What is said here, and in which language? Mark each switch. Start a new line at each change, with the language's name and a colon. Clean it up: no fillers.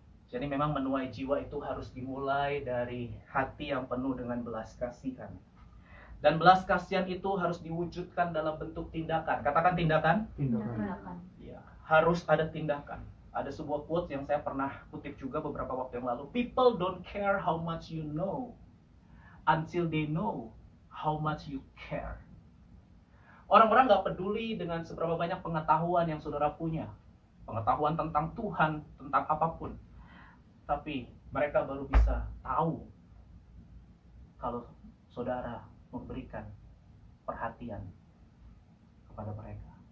Indonesian: Jadi memang menuai jiwa itu harus dimulai dari hati yang penuh dengan belas kasihan. Dan belas kasihan itu harus diwujudkan dalam bentuk tindakan. Katakan tindakan. Tindakan. Ya, harus ada tindakan. Ada sebuah quote yang saya pernah kutip juga beberapa waktu yang lalu.
English: People don't care how much you know until they know how much you care.
Indonesian: Orang-orang nggak peduli dengan seberapa banyak pengetahuan yang saudara punya. Pengetahuan tentang Tuhan, tentang apapun. Tapi mereka baru bisa tahu kalau saudara memberikan perhatian kepada mereka.